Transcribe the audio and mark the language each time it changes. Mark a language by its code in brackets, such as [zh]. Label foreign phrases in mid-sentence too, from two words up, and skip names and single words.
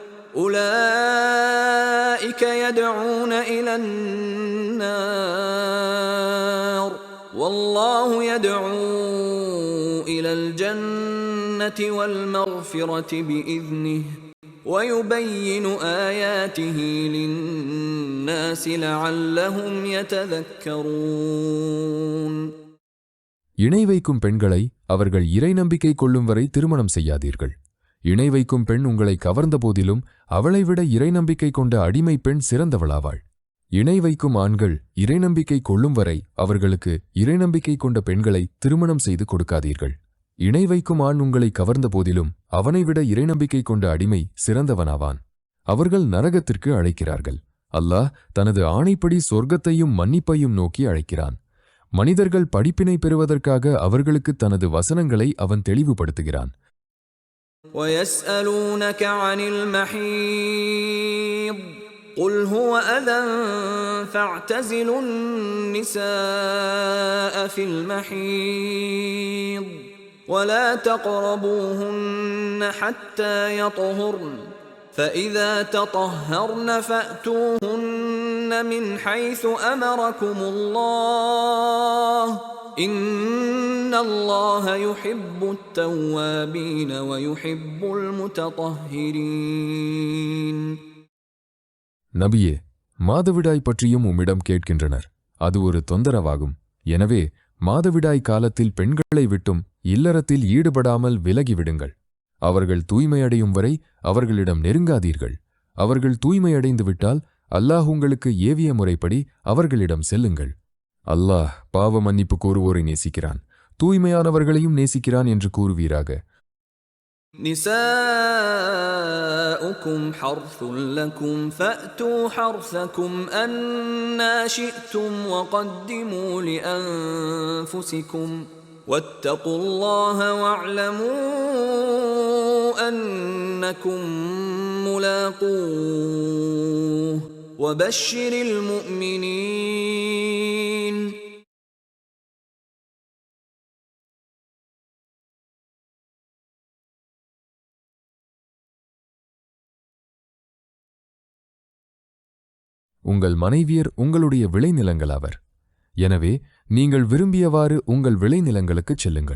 [ar] أولئك يدعون إلى النار والله يدعو إلى الجنة والمغفرة بإذنه ويبين آياته للناس لعلهم يتذكرون. [ta] இணை வைக்கும் பெண்களை அவர்கள் இறை நம்பிக்கை கொள்ளும் வரை திருமணம் செய்யாதீர்கள். இணை வைக்கும் பெண் உங்களை கவர்ந்த போதிலும் அவளைவிட இறை நம்பிக்கை கொண்ட அடிமை பெண் சிறந்தவளாவாள். இணை வைக்கும் ஆண்கள் இறை நம்பிக்கை கொள்ளும் வரை அவர்களுக்கு இறை நம்பிக்கை கொண்ட பெண்களை திருமணம் செய்து கொடுக்காதீர்கள். இணை வைக்கும் ஆண் உங்களை கவர்ந்த போதிலும் அவனைவிட இறை நம்பிக்கை கொண்ட அடிமை சிறந்தவனாவான். அவர்கள் நரகத்திற்கு அழைக்கிறார்கள். அல்லாஹ் தனது ஆணைப்படி சொர்க்கத்தையும் மன்னிப்பையும் நோக்கி அழைக்கிறான். மனிதர்கள் படிப்பினை பெறுவதற்காக அவர்களுக்கு தனது வசனங்களை அவன் தெளிவுபடுத்துகிறான். [ar] وَيَسْأَلُونَكَ عَنِ الْمَحِيضِ قُلْ هُوَ أَذًى فَاعْتَزِلُوا النِّسَاءَ فِي الْمَحِيضِ وَلَا تَقْرَبُوهُنَّ حَتَّى يَطْهُرْنَ فَإِذَا تَطَهَّرْنَ فَأْتُوهُنَّ مِنْ حَيْثُ أَمَرَكُمُ اللَّهُ إِنَّ اللَّهَ يُحِبُّ التَّوَّابِينَ وَيُحِبُّ الْمُتَطَهِّرِينَ. [ta] நபியே, மாதவிடாய் பற்றியும் உம்மிடம் கேட்கின்றனர். அது ஒரு தொந்தரவாகும். எனவே மாதவிடாய் காலத்தில் பெண்களை விட்டும் இல்லறத்தில் ஈடுபடாமல் விலகிவிடுங்கள். அவர்கள் தூய்மையடையும் வரை அவர்களிடம் நெருங்காதீர்கள். அவர்கள் தூய்மையடைந்து விட்டால் அல்லாஹ் உங்களுக்கு ஏவிய முறைப்படி அவர்களிடம் செல்லுங்கள். அல்லாஹ் பாவ மன்னிப்பு கோருவோரை நேசிக்கிறான், தூய்மையானவர்களையும் நேசிக்கிறான் என்று கூறுவீராக. [ar] نِسَاؤُكُمْ حَرْثٌ لَكُمْ فَأْتُوا حَرْثَكُمْ أَنَّا شِئْتُمْ وَقَدِّمُوا لِأَنفُسِكُمْ وَاتَّقُوا اللَّهَ وَاعْلَمُوا أَنَّكُمْ مُلَاقُوهُ وَبَشِّرِ الْمُؤْمِنِينَ. [ta] உங்கள் மனைவியர் உங்களுடைய விளைநிலங்களாவர். எனவே நீங்கள் விரும்பியவாறு உங்கள் விளைநிலங்களுக்குச் செல்லுங்கள்.